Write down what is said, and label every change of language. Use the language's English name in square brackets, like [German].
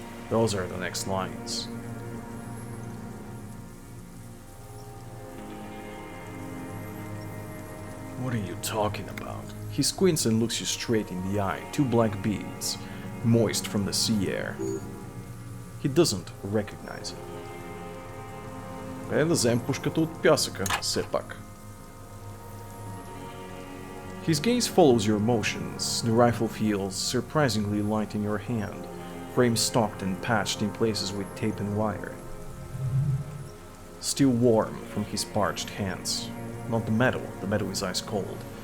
[English] Those are the next lines. What are you talking about? He squints and looks you straight in the eye, two black beads, moist from the sea air. He doesn't recognize it. [Bulgarian] Да взем пушката от пясъка, все пак. [English] His gaze follows your motions. The rifle feels surprisingly light in your hand, frame stocked and patched in places with tape and wire. Still warm from his parched hands. Not the metal is ice cold.